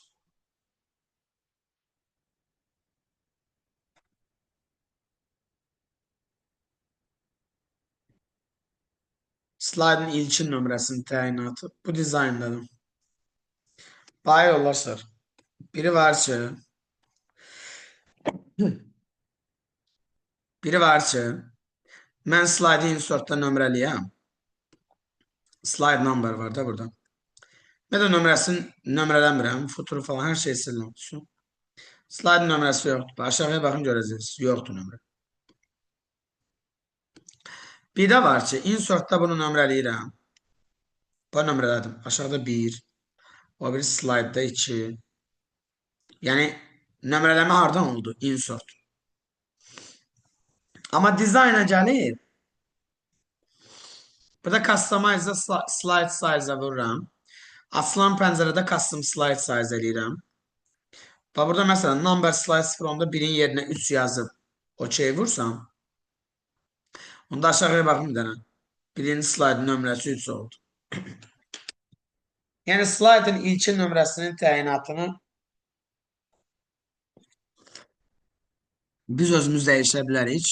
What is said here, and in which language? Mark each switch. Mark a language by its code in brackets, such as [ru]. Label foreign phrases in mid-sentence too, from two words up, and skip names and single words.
[az] Slaydın ilkin nömrəsinin təyinatı bu dizayndadır. Bayi yollar sır. Biri var ki, mən slaydı insertda nömrəliyəm. [en] Slide number [az] var da burada. Mən də nömrəsini nömrələmirəm. Futuru falan hər şey silinir. Slide nömrəsi yoxdur. Aşağıya baxın görəcəksiniz. Yoxdur nömrə. Bir də var ki, insertda bunu nömrələyirəm. Bu nömrələdim. Aşağıda 1. O bir slayda 2. Yəni, nömrələmə hardan oldu? Insert. Amma dizayna gəlir. Burada [en] customize slide size- [az] a vururam. Açılan pəncərədə [en] custom slide size [az] eləyirəm. Və burada məsələn, [en] number slides from- [az] da 1'in yerinə 3 yazıb OK vursam, onda aşağıya baxın bir dənə. Birinci slaydın nömrəsi 3 oldu. Yəni slaydın ilkin nömrəsinin təyinatını biz özümüz dəyişə bilərik.